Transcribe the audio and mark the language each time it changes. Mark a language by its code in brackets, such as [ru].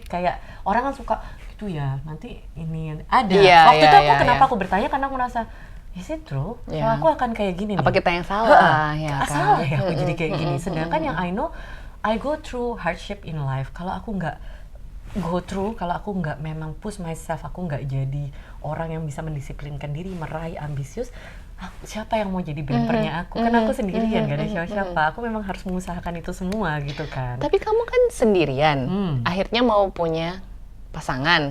[id] Kayak orang kan suka gitu ya, nanti ini ada. Waktu itu aku kenapa aku bertanya, karena aku merasa [en] is it true? [id] Kalau aku akan kayak gini apa nih. kita yang salah? Ya kan? Salah ya aku jadi kayak gini. Sedangkan yang [en] I know, I go through hardship in life. [id] Kalau aku nggak [en] go through, [id] kalau aku nggak memang [en] push myself, [id] aku nggak jadi orang yang bisa mendisiplinkan diri, meraih ambisius, siapa yang mau jadi bempernya aku? Kan aku sendirian, gak ada siapa-siapa. Aku memang harus mengusahakan itu semua gitu kan. Tapi kamu kan sendirian, akhirnya mau punya pasangan,